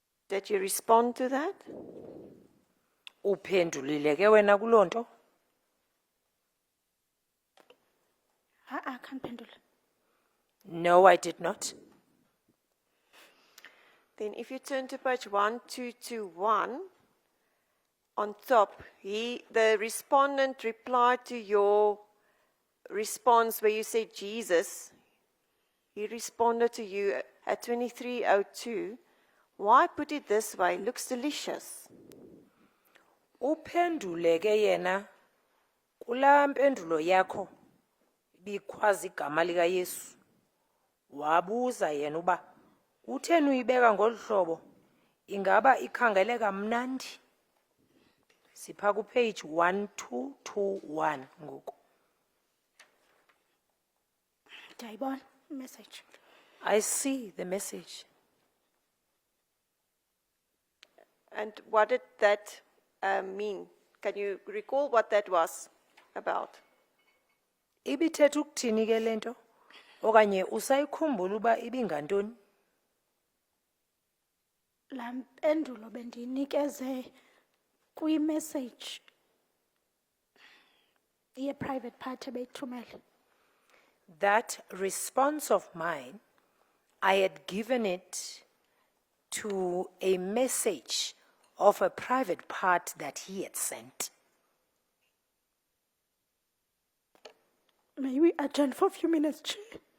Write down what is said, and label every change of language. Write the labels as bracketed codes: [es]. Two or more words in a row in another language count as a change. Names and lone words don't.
[en] Did you respond to that? [xh] Uphendulile ke wena kuloo nto? Khandiphendule. [en] No, I did not. Then if you turn to page 1221, on top, the respondent replied to your response where you said Jesus. He responded to you at 2302. Why put it this way? Looks delicious. [xh] Uphendule ke yena kula mpendulo yakho bikhwaza igama lika Yesu. Wabuza yena uba utheni uyibeka ngolu hlobo? Ingaba ikhangeleka mnandi? Sipha ku page 1221 ngoku. Ndiyayibona imessage. [en] I see the message. And what did that mean? Can you recall what that was about? [xh] Ibithetha ukuthini ke lento? Okanye usayikhumbula uba ibingantoni? La mpendulo bendinikeze kwi-message ye- [en] private party [xh] beyithumele. [en] That response of mine, I had given it to a message of a private part that he had sent. May we adjourn for a few minutes, Chair?